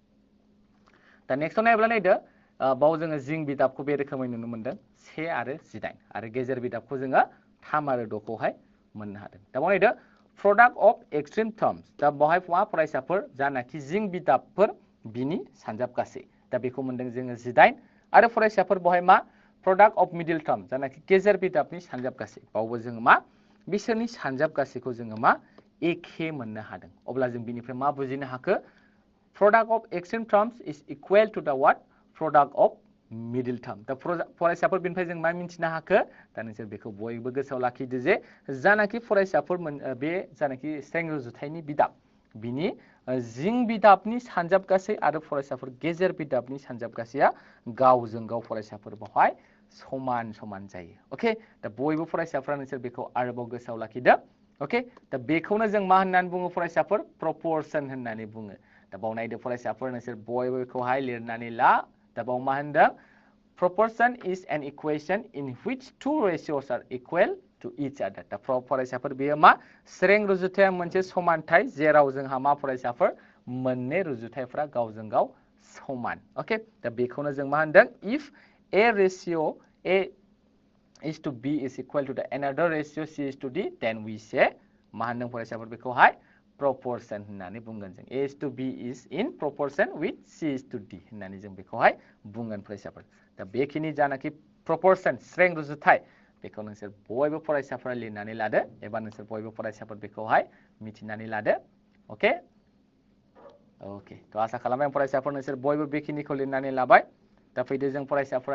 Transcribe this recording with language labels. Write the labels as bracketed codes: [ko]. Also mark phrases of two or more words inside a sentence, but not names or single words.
[brx] दा नेक्स्टआव नायब्ला नायदो बाव जोङो जिं बिदाबखौ बे रोखोमै नुनो मोनदों 1 आरो 18 आरो गेजेर बिदाबखौ जोङो 3 आरो 6 खौहाय मोननो हादों दा बाव नायदो [en] product of extreme terms [brx] दा बहाय मा फरायसाफोर जानाखि जिं बिदाबफोर बिनि सानजाब गासै दा बेखौ मोनदों जोङो 18 आरो फरायसाफोर बहाय मा [en] product of middle term [brx] जानाखि गेजेर बिदाबनि सानजाब गासै बावबो जोङो मा बिसोरनि सानजाब गासैखौ जोङो मा एखे मोननो हादों अब्ला जों बिनिफ्राय मा बुजिनो हाखो [en] product of extreme terms is equal to the what product of middle term [brx] दा फरायसाफोर बिनिफ्राय जों मा मिथिनो हाखो दा नोंसोर बेखौ बयबो गोसोआव लाखिदो जे जानाखि फरायसाफोर बे जानाखि स्रें रुजुथायनि बिदाब बिनि जिं बिदाबनि सानजाब गासै आरो फरायसाफोर गेजेर बिदाबनि सानजाब गासैया गावजों गाव फरायसाफोर बावहाय समान समान जायो ओके दा बयबो फरायसाफोरा नोंसोर बेखौ आरोबाव गोसोआव लाखिदो ओके दा बेखौनो जों मा होननानै बुङो फरायसाफोर प्रपोर्शन होननानै बुङो दा बाव नायदो फरायसाफोर नोंसोर बयबो बेखौहाय लिरनानै ला दा बाव मा होनदों [en] proportion is an equation in which two ratios are equal to each other [brx] दा फरायसाफोर बेयो मा स्रें रुजुथाया मोनसे समानथाय जेराव जोंहा मा फरायसाफोर मोननै रुजुथायफोरा गावजों गाव समान ओके दा बेखौनो जों मा होनदों [en] if a ratio a is to b is equal to the another ratio c is to d then we say [brx] मा होनदों फरायसाफोर बेखौहाय proportion होननानै बुंगोन जों [en] a is to b is in proportion with c is to d [brx] होननानै जों बेखौहाय बुंगोन फरायसाफोर दा बेखिनि जानाखि proportion स्रें रुजुथाय बेखौ नोंसोर बयबो फरायसाफोरा लिरनानै लादो एबा नोंसोर बयबो फरायसाफोर बेखौहाय मिथिनानै लादो ओके ओके थ आसा खालामबाय आं फरायसाफोर नोंसोर बयबो बेखिनिखौ लिरनानै लाबाय दा फैदो जों फरायसाफोरा